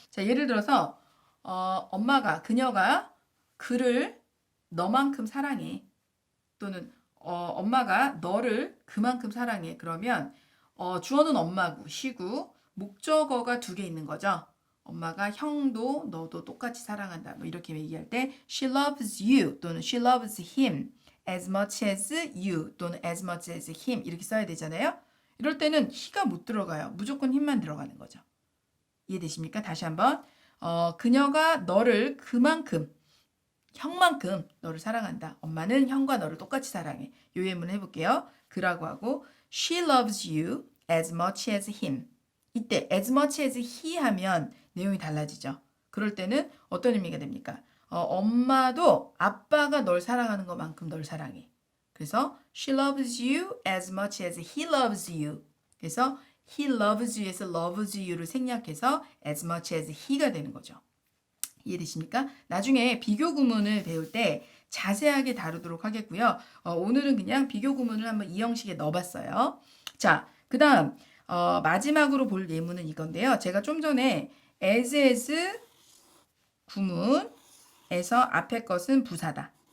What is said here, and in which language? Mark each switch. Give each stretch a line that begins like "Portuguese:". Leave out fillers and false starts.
Korean: 자, 예를 들어서 그녀가 그를 너만큼 사랑해. 또는 엄마가 너를 그만큼 사랑해. 그러면 주어는 엄마고 she고 목적어가 두 개 있는 거죠. 엄마가 형도 너도 똑같이 사랑한다.
English: 뭐 이렇게 얘기할 때 she loves you 또는 she loves him as much as you 또는 as much as him 이렇게 써야 되잖아요.
Korean: 이럴 때는 he가 못 들어가요. 무조건 him만 들어가는 거죠. 이해되십니까? 다시 한번 그녀가 너를 그만큼 형만큼 너를 사랑한다. 엄마는 형과 너를 똑같이 사랑해. 요 예문을 해볼게요.
English: 그라고 하고 she loves you as much as him.
Korean: 이때 as much as he 하면 내용이 달라지죠. 그럴 때는 어떤 의미가 됩니까? 엄마도 아빠가 널 사랑하는 것만큼 널 사랑해.
English: 그래서 she loves you as much as he loves you. 그래서 he loves you에서 loves you를 생략해서 as much as he가 되는 거죠.
Korean: 이해되십니까? 나중에 비교 구문을 배울 때 자세하게 다루도록 하겠고요. 오늘은 그냥 비교 구문을 한번 이 형식에 넣어봤어요. 자, 그 다음 마지막으로 볼 예문은 이건데요. 제가 좀 전에 as 구문에서 앞에 것은 부사다.